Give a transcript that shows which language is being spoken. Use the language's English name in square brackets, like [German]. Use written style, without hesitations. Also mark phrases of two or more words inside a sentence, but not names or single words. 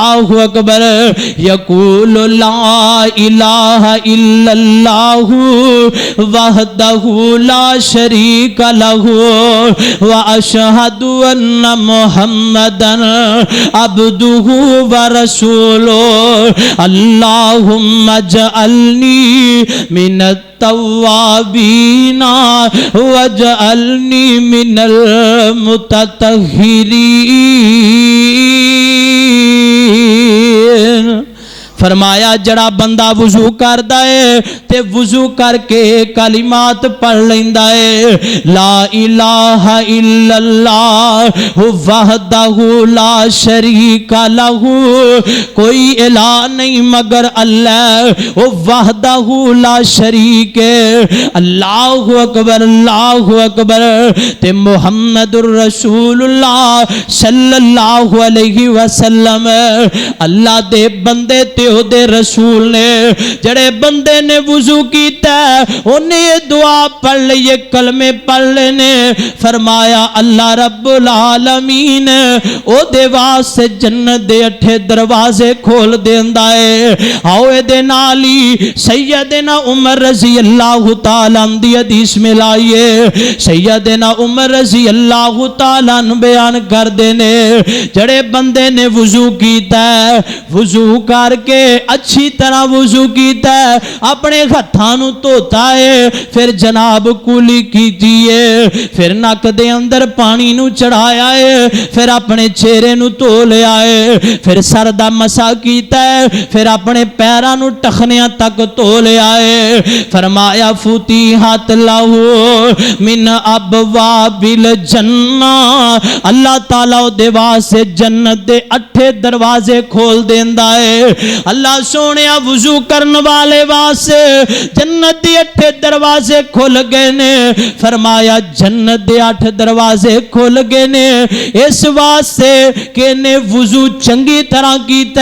[Arabic] یقول لا الہ الا اللہ وحدہ لا شریک لہ واشہد ان محمدا عبدہ ورسولہ اللہم اجعلنی من التوابین واجعلنی من [Punjabi] المتطہرین فرمایا جڑا بندہ وضو کردا ہے تے وضو کر کے کلمات پڑھ لیندا ہے [Arabic] لا الہ الا اللہ وحدہ لا شریک لہ [Urdu] کوئی الہ نہیں مگر اللہ وہ وحدہ لا شریک ہے [Arabic] اللہ اکبر [Punjabi] تے محمد الرسول اللہ [Arabic] صلی اللہ علیہ وسلم [Punjabi] اللہ دے بندے تے دے رسول نے جڑے بندے نے وضو کیتا ہے انہیں یہ دعا پڑھ لے یہ کلمے پڑھ لینے فرمایا اللہ رب العالمین او دے واسطے جنت دے 8 دروازے کھول دیندا ہے آؤ دے نالی سیدنا عمر [Arabic] رضی اللہ تعالیٰ [Punjabi] دی حدیث میں لائیے سیدنا عمر [Arabic] رضی اللہ تعالیٰ [Punjabi] بیان کر دینے جڑے بندے نے وضو کیتا ہے وضو کر کے اچھی طرح وضو کیتا ہے اپنے ہتھاں نو دھوتا ہے پھر جناب کولی کیتی ہے پھر نک دے اندر پانی نو چڑھایا ہے پھر اپنے چہرے نو دھو لیا ہے پھر سر دا مسا کیتا ہے پھر اپنے پیراں نو ٹخنیاں تک دھو لیا ہے فرمایا [Arabic] فتحت لہ من ابواب الجنہ [Punjabi] اللہ تعالیٰ دے واسطے جنت دے 8 دروازے کھول دیندا ہے اللہ سونے وضو کرن والے واسطے جنت دے 8 دروازے کھل گئے نے فرمایا جنت دے 8 دروازے کھل گئے نے اس واسطے کہ انہیں وضو چنگی طرح کیتا